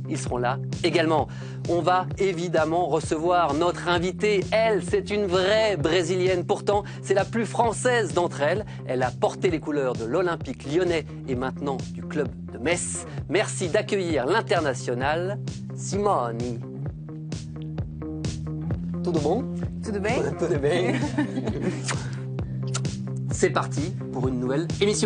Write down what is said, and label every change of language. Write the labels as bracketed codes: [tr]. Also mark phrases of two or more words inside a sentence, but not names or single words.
[fr] Ils seront là également. On va évidemment recevoir notre invitée. Elle, c'est une vraie Brésilienne. Pourtant, c'est la plus française d'entre elles. Elle a porté les couleurs de l'Olympique lyonnais et maintenant du club de Metz. Merci d'accueillir l'international Simone. [pt] Tudo bom? Tudo bem? Tudo bem. [fr] C'est parti pour une nouvelle émission.